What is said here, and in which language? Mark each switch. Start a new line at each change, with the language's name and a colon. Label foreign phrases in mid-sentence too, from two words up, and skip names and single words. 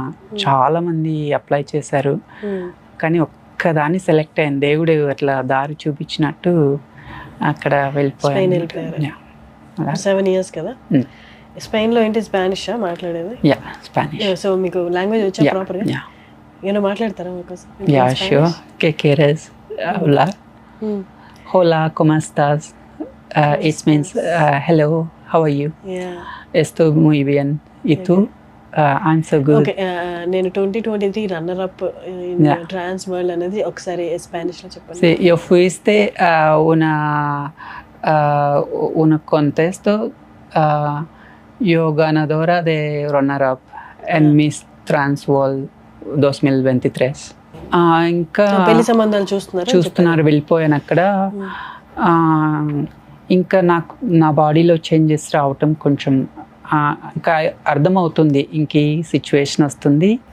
Telugu: చాలా మంది అప్లై చేశారు కానీ ఒక్కదాన్ని సెలెక్ట్ అయింది. దేవుడు అట్లా దారి చూపించినట్టు అక్కడ వెళ్ళిపోయాను. 7 years కదా. స్పెయిన్ లో ఏంటి స్పానిష్ మాట్లాడేది?
English: ya Spanish. సో మీకు లాంగ్వేజ్ వచ్చా ప్రాపర్ గా? ఏమో మాట్లాడతారా మీకోసం? ya sure.
Spanish: ¿Qué quieres hablar? Hola, ¿cómo estás?
English: It means hello, how are you?
Spanish: Estoy muy bien. ¿Y tú?
English: I'm so good.
Telugu: ఓకే, నేను 2023
English: runner up in Trans World
Telugu: అనేది ఒకసారి స్పానిష్ లో చెప్పండి.
Spanish: Sí, yo fuiste un contexto, yo ganadora de
English: runner up
Spanish: en Miss Trans World 2023.
Telugu: ఇంకా పెళ్లి సంబంధాలు చూస్తున్నారు, వెళ్ళిపోయాను అక్కడ. ఇంకా నాకు నా బాడీలో చేంజెస్ రావటం కొంచెం ఇంకా అర్థమవుతుంది, ఇంక ఈ సిచ్యువేషన్ వస్తుంది.